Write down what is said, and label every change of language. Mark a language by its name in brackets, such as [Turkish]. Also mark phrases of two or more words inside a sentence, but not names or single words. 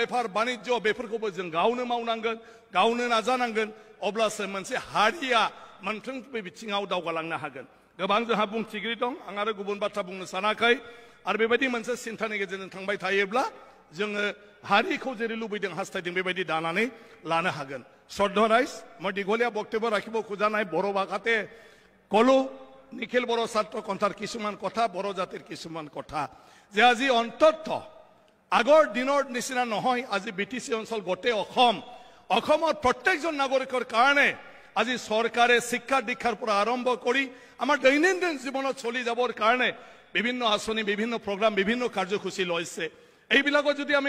[Bodo] बेफार बानिज्य बेफोरखौबो जों गावनो मावनांगोन गावनो नाजानांगोन अब्लासो मोनसे हारिया मोनफ्रोमबो बिथिङाव दावगालांनो हागोन गोबां जोंहा बुंथिगिरि दं आं आरो गुबुन बाथ्रा बुंनो सानाखै आरो बेबायदि मोनसे सिन्थानि गेजेरजों थांबाय थायोब्ला जोङो हारिखौ जेरै लुबैदों हास्थायदों बेबायदि दानानै लानो हागोन [Assamese] শ্ৰদ্ধা ৰাইজ মই দীঘলীয়া বক্তব্য ৰাখিব খোজা নাই বড়ো ভাষাতে কলো নিখিল বড়ো ছাত্ৰ সন্থাৰ কিছুমান কথা বড়ো জাতিৰ কিছুমান কথা যে আজি অন্তত আগৰ দিনৰ নিচিনা নহয় আজি বিটিসি অঞ্চল গোটেই অসমৰ প্ৰত্যেকজন নাগৰিকৰ কাৰণে আজি চৰকাৰে শিক্ষা দীক্ষাৰ পৰা আৰম্ভ কৰি আমাৰ দৈনন্দিন জীৱনত চলি যাবৰ কাৰণে বিভিন্ন আঁচনি বিভিন্ন প্ৰগ্ৰাম বিভিন্ন কাৰ্যসূচী লৈছে এইবিলাকত যদি আমি